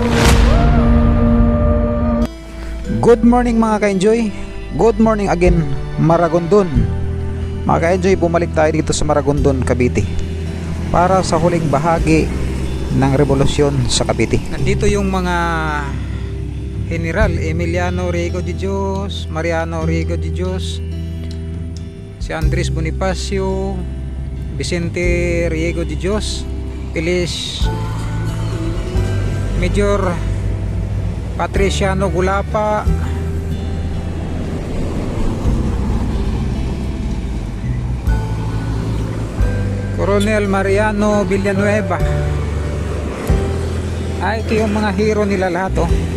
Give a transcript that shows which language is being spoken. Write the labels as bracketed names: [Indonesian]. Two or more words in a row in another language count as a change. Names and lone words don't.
[English] Good morning [Filipino] mga ka-enjoy. [English] Good morning [Filipino] again Maragondon. Mga ka-enjoy, bumalik tayo dito sa Maragondon, Cavite para sa huling bahagi ng revolusyon sa Cavite. Nandito yung mga General Emiliano Riego de Dios, Mariano Riego de Dios, si Andres Bonifacio, Vicente Riego de Dios, Feliz Major Patriciano Gulapa, Coronel Mariano Villanueva. Ito yung mga hero nila lahat, oh.